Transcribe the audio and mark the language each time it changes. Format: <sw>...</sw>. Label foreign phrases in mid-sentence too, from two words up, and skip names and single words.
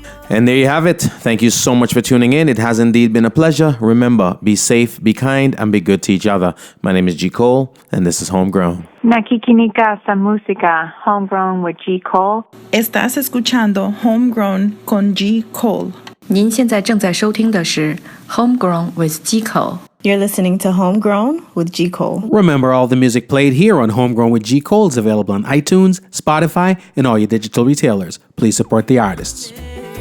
<en>And there you have it. Thank you so much for tuning in. It has indeed been a pleasure. Remember, be safe, be kind, and be good to each other. My name is G. Cole, and this is Homegrown.</en> <tl>Nakikinika sa música, Homegrown with G. Cole.</tl> <es>Estás escuchando Homegrown con G. Cole.</es> <zh>您现在正在收听的是 Homegrown with G. Cole.</zh> <en>You're listening to Homegrown with G. Cole. Remember, all the music played here on Homegrown with G. Cole is available on iTunes, Spotify, and all your digital retailers. Please support the artists.</en>